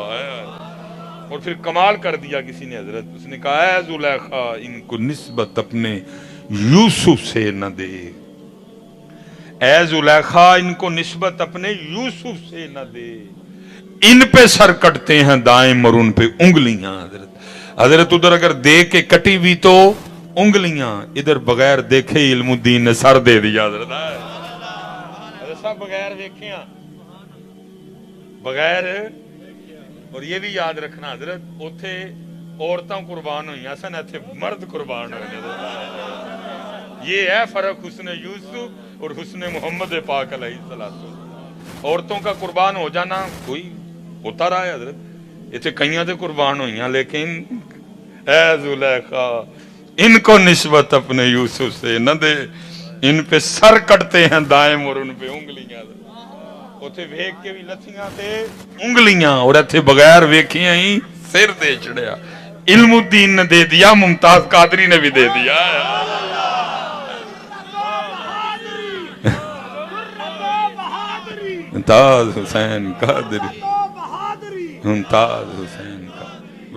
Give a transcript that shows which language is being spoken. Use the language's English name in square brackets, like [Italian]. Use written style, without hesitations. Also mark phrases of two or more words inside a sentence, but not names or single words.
[Urdu] اور پھر کمال کر دیا کسی نے حضرت, اس نے کہا اے زلیخا ان کو نسبت اپنے یوسف سے نہ دے, اے زلیخا ان کو نسبت اپنے یوسف سے نہ دے, ان پہ سر کٹتے ہیں دائم اور ان پہ انگلیاں. حضرت ادھر اگر دے کے کٹی ہوئی تو انگلیاں, ادھر بغیر دیکھے علم الدین نے سر دے دیا. حضرت صاحب بغیر دیکھے ہیں, بغیر. اور یہ بھی یاد رکھنا حضرت [Punjabi] اوتھے عورتاں قربان ہوئی سن, ایتھے مرد قربان ہوئے. [Urdu] یہ ہے فرق حسن یوسف اور حسن محمد پاک [Arabic] علیہ السلام. [Urdu] عورتوں کا قربان ہو جانا کوئی ہوتا رہا ہے حضرت, [Punjabi] ایتھے کئیاں تے قربان ہوئی ہیں, [Urdu] لیکن اے زلیخا ان کو نسبت اپنے یوسف سے نہ دے, ان پہ سر کٹتے ہیں دائم اور ان پہ انگلیاں. [Punjabi] اوتھے ویکھ کے بھی لتھیاں تے انگلیاں, اور ایتھے بغیر ویکھیاں ہی سر دے چڑیا. [Urdu] علم الدین نے دے دیا, ممتاز قادری نے بھی دے دیا. ممتاز حسین قادری, ممتاز حسین قادری.